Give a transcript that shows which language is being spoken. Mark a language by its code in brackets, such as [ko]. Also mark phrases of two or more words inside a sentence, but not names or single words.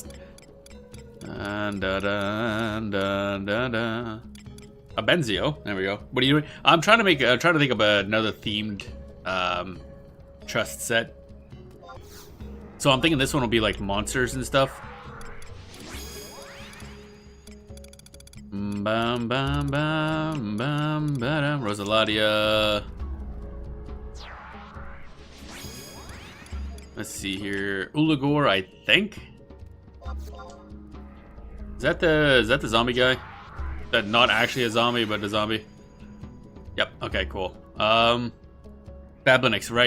[en] A Benzio. There we go. What are you doing? I'm trying to think of another themed trust set. So I'm thinking this one will be like monsters and stuff. Bam bam bam bam bam. Rosaladia. Let's see here. Ulagor, I think. Is that the zombie guy? That not actually a zombie, but a zombie. Yep. Okay. Cool. Bablinix, right?